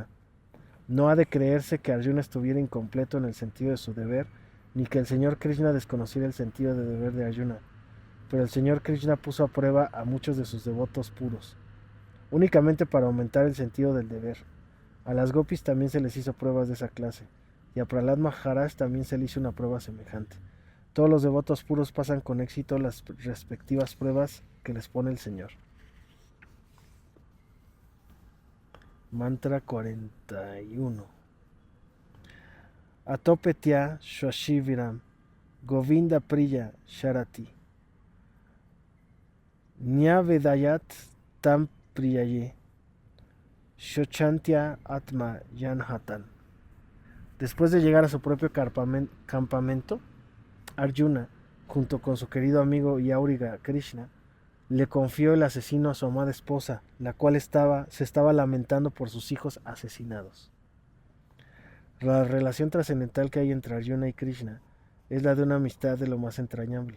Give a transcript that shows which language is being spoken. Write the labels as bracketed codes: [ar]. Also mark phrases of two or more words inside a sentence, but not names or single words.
[es] No ha de creerse que Arjuna estuviera incompleto en el sentido de su deber, ni que el Señor Krishna desconociera el sentido de deber de Arjuna, pero el Señor Krishna puso a prueba a muchos de sus devotos puros, únicamente para aumentar el sentido del deber. A las gopis también se les hizo pruebas de esa clase, y a Prahlad Maharaj también se le hizo una prueba semejante. Todos los devotos puros pasan con éxito las respectivas pruebas que les pone el Señor. Mantra 41. [sa] अथोपेत्य स्वशिबिरं गोविन्द प्रिय सारथिः न्यवेदयत् तं प्रियायै शोचन्त्या आत्म जान्हतान्. [es] Después de llegar a su propio campamento, Arjuna, junto con su querido amigo y áuriga Krishna, le confió el asesino a su amada esposa, la cual se estaba lamentando por sus hijos asesinados. La relación trascendental que hay entre Arjuna y Krishna es la de una amistad de lo más entrañable.